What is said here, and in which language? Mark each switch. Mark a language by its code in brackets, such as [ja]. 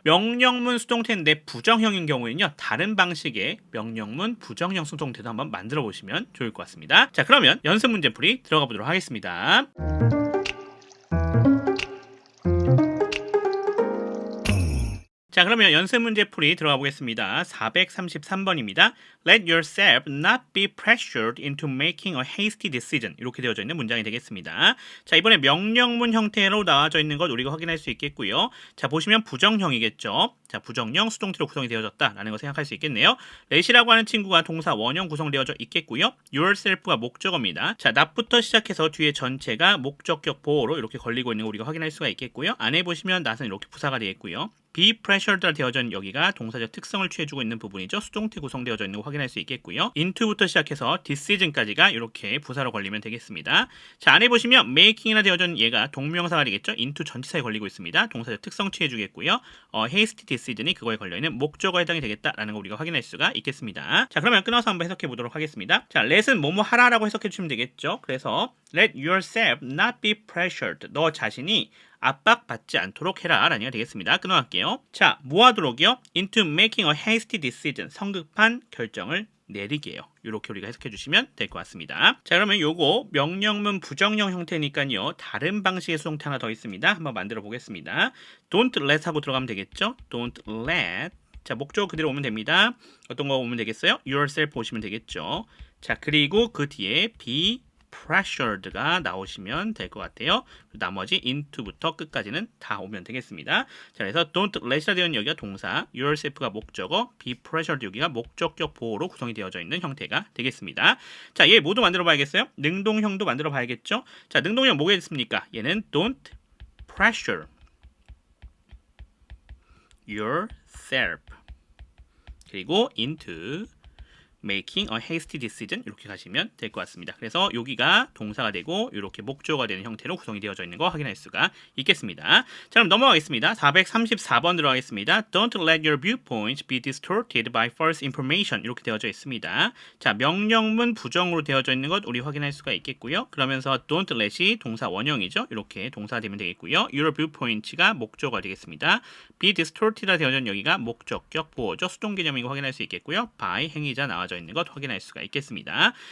[ko] 명령문 수동태인데 부정형인 경우에는요, 다른 방식의 명령문 부정형 수동태도 한번 만들어 보시면 좋을 것 같습니다. 자, 그러면 연습 문제 풀이 들어가 보도록 하겠습니다. 자, 그러면 연습 문제 풀이 들어가 보겠습니다. 433번입니다. [en] Let yourself not be pressured into making a hasty decision. [ko] 이렇게 되어져 있는 문장이 되겠습니다. 자, 이번에 명령문 형태로 나와져 있는 것 우리가 확인할 수 있겠고요. 자, 보시면 부정형이겠죠. 자, 부정형 수동태로 구성이 되어졌다라는 거 생각할 수 있겠네요. let이라고 하는 친구가 동사 원형 구성되어져 있겠고요. yourself가 목적어입니다. 자, not부터 시작해서 뒤에 전체가 목적격 보호로 이렇게 걸리고 있는 거 우리가 확인할 수가 있겠고요. 안에 보시면 not은 이렇게 부사가 되겠고요. be pressured가 되어져 있는 여기가 동사적 특성을 취해주고 있는 부분이죠. 수동태 구성되어져 있는 거 확인할 수 있겠고요. into부터 시작해서 decision까지가 이렇게 부사로 걸리면 되겠습니다. 자, 안에 보시면 making이나 되어져 있는 얘가 동명사가 되겠죠. into 전치사에 걸리고 있습니다. 동사적 특성 취해주겠고요. hasty decision이 그거에 걸려있는 목적어에 해당이 되겠다라는 거 우리가 확인할 수가 있겠습니다. 자, 그러면 끊어서 한번 해석해 보도록 하겠습니다. 자, let은 뭐뭐 하라라고 해석해 주시면 되겠죠. 그래서 [en] let yourself not be pressured. [ko] 너 자신이 압박받지 않도록 해라 라는 게 되겠습니다. 끊어갈게요. 자, 뭐 하도록이요? [en] into making a hasty decision. [ko] 성급한 결정을 내리게요. 이렇게 우리가 해석해 주시면 될 것 같습니다. 자, 그러면 요거 명령문 부정형 형태니까요. 다른 방식의 수동태 하나 더 있습니다. 한번 만들어 보겠습니다. don't let 하고 들어가면 되겠죠. [en] don't let. [ko] 자, 목적어 그대로 오면 됩니다. 어떤 거 오면 되겠어요? yourself 오시면 되겠죠. 자, 그리고 그 뒤에 be pressured가 나오시면 될 것 같아요. 나머지 into부터 끝까지는 다 오면 되겠습니다. 자, 그래서 don't let이라 되어 있는 여기가 동사, yourself가 목적어, be pressured 여기가 목적격 보호로 구성이 되어져 있는 형태가 되겠습니다. 자, 얘 모두 만들어 봐야겠어요? 능동형도 만들어 봐야겠죠? 자, 능동형 뭐겠습니까? 얘는 [en] don't pressure yourself [ko] 그리고 [en] into making a hasty decision [ko] 이렇게 가시면 될 것 같습니다. 그래서 여기가 동사가 되고 이렇게 목조가 되는 형태로 구성이 되어져 있는 거 확인할 수가 있겠습니다. 자, 그럼 넘어가겠습니다. 434번 들어가겠습니다. [en] Don't let your viewpoints be distorted by false information [ko] 이렇게 되어져 있습니다. 자, 명령문 부정으로 되어져 있는 것 우리 확인할 수가 있겠고요. 그러면서 don't let이 동사 원형이죠. 이렇게 동사 되면 되겠고요. Your viewpoints가 목조가 되겠습니다. be distorted가 되어져 있는 여기가 목적격 보호죠. 수동 개념인 거 확인할 수 있겠고요. by 행위자 나와져 있는 것 확인할 수가 있겠습니다.